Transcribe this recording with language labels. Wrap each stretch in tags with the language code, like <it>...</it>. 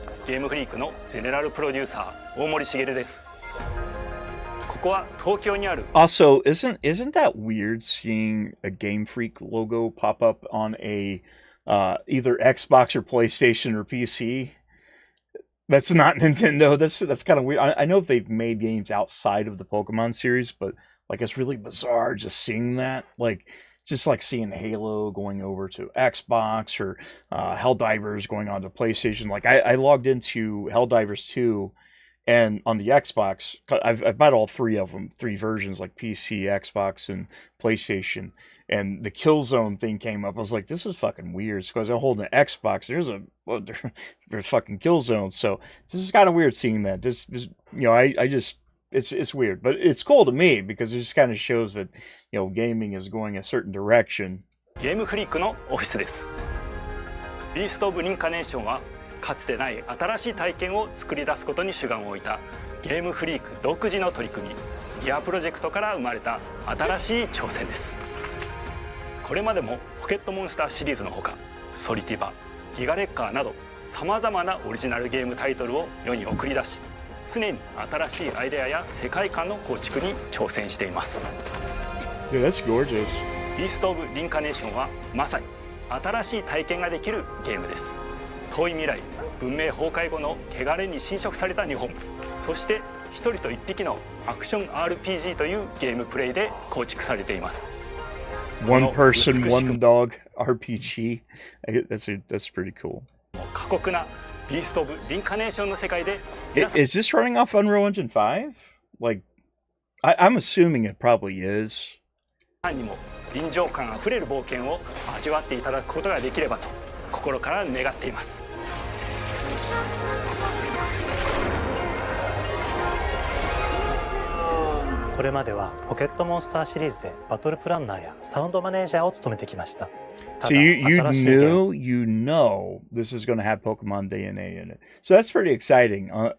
<ja>ゲームフリークのゼネラルプロデューサー大森茂です。ここは東京にある。</ja> <en>Also, isn't that weird seeing a Game Freak logo pop up on a either Xbox or PlayStation or PC? That's not Nintendo. That's kind of weird. I know if they've made games outside of the Pokemon series, but like it's really bizarre just seeing that. Like just like seeing Halo going over to Xbox or Helldivers going on to PlayStation. Like I logged into Helldivers 2 and on the Xbox, I've bought all three of them, three versions, like PC, Xbox, and PlayStation. And the Killzone thing came up. I was like, this is fucking weird. Because I'm holding an Xbox. There's fucking Killzone. So this is kind of weird seeing that. It's weird. But it's cool to me because it just kind of shows that, gaming is going a certain direction.</en> <ja>ゲームフリークのオフィスです。ビースト・オブ・リンカネーションはかつてない新しい体験を作り出すことに主眼を置いたゲームフリーク独自の取り組み、ギアプロジェクトから生まれた新しい挑戦です。これまでもポケットモンスターシリーズのほか、ソリティバ、ギガレッカーなどさまざまなオリジナルゲームタイトルを世に送り出し、常に新しいアイデアや世界観の構築に挑戦しています。</ja> <en>Dude, that's gorgeous.</en> <ja>ビースト・オブ・リンカネーションはまさに新しい体験ができるゲームです。遠い未来、文明崩壊後の汚れに侵食された日本、そして一人と一匹のアクション RPG というゲームプレイで構築されています。</ja> <en>One person, one dog RPG. That's pretty cool.</en> <ja>過酷なビースト・オブ・リンカネーションの世界で</ja> <en>Is this running off Unreal Engine 5? Like, I'm assuming it probably is.</en> <ja>皆さんにも臨場感あふれる冒険を味わっていただくことができればと心から願っています。これまではポケットモンスターシリーズでバトルプランナーやサウンドマネージャーを務めてきました。</ja> <en>So you know this is going to have Pokemon DNA in it. So that's pretty exciting.</en>